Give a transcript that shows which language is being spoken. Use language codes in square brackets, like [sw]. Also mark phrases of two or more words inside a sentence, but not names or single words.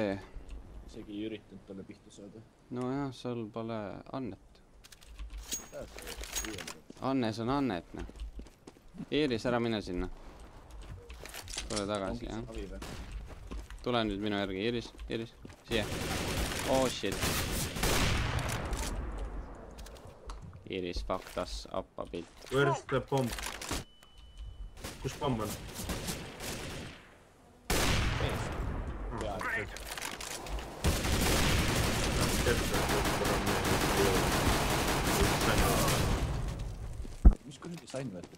[et] Isegi ei üritanud talle pihta saada. No jah, sul pole annet. Annes on annet, noh. Iris, ära mine sinna. Tule tagasi, jah. Tule nüüd minu järgi, Iris, siia. [en] Oh shit. Iris fucked us up a bit. Where's the bomb? [et] Kus bomb on? Mis kuradi sain võetud?